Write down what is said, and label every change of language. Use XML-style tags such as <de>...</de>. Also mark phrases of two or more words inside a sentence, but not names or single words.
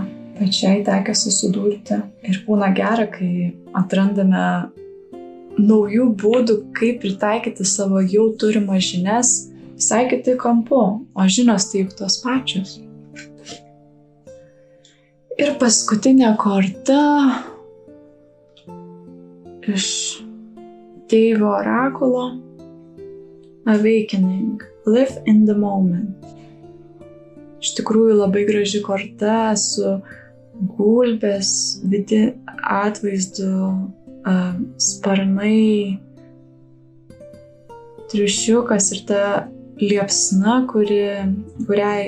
<lt>Pačiai tekia susidurti ir būna gera, kai atrandame naujų būdų, kaip pritaikyti savo jau turimas žinias visai kitai kampu, o žinios tai juk tos pačios. Ir paskutinė korta iš Deivo orakulo Awakening.</lt> <en>Live in the moment.</en> <lt>Iš tikrųjų labai graži korta su gulbės atvaizdu, sparnai, triušiukas ir ta liepsna, kuriai</lt>